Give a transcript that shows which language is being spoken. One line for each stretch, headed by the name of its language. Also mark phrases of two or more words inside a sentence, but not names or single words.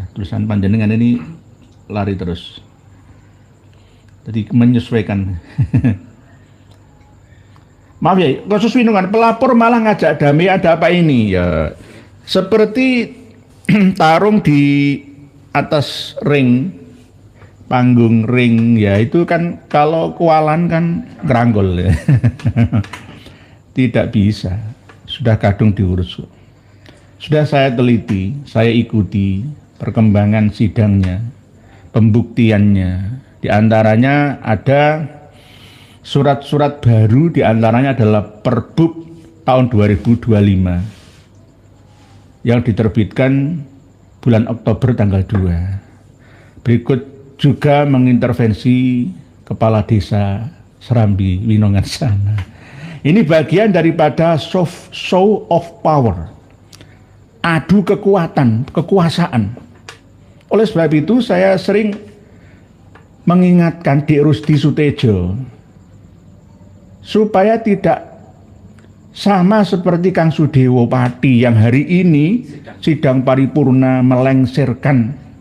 Indonesian: Tulisan panjenengan ini lari terus. Jadi menyesuaikan. Maaf ya, kasus Winungan, pelapor malah ngajak damai, ada apa ini? Ya, seperti tarung di atas ring, panggung ring, ya itu kan kalau kualan kan geranggol ya. Tidak bisa, sudah kadung diurus. Sudah saya teliti, saya ikuti perkembangan sidangnya, pembuktiannya. Di antaranya ada surat-surat baru, di antaranya adalah Perbuk tahun 2025 yang diterbitkan bulan Oktober tanggal 2. Berikut juga mengintervensi kepala desa Serambi Winongan sana. Ini bagian daripada
English: show of power,
Indonesian: adu kekuasaan. Oleh sebab itu saya sering mengingatkan Dik Rusdi Sutejo supaya tidak sama seperti Kang Sudewo Pati yang hari ini sidang paripurna melengsirkan.